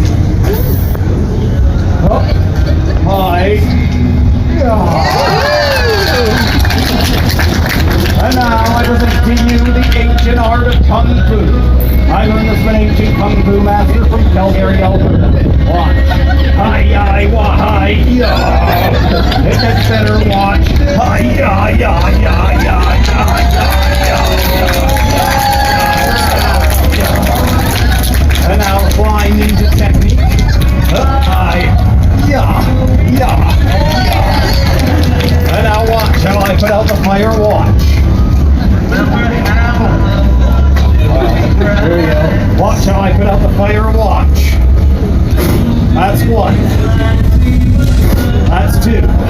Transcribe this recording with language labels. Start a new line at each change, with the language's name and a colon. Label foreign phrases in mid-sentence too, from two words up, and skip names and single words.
English: Oh, hi. And now I present to you the ancient art of Kung Fu. I learned this from an ancient Kung Fu master from Calgary, Alberta. Watch. Hi-yi-wa-hi-ya. Hit that center watch. Hi-ya-ya-ya-ya-ya-ya-ya. And now flying ninja technique. Hi-ya-ya-ya. And now watch how I put out the fire. Watch. There we go. Watch how I put out the fire. Watch. That's one. That's two.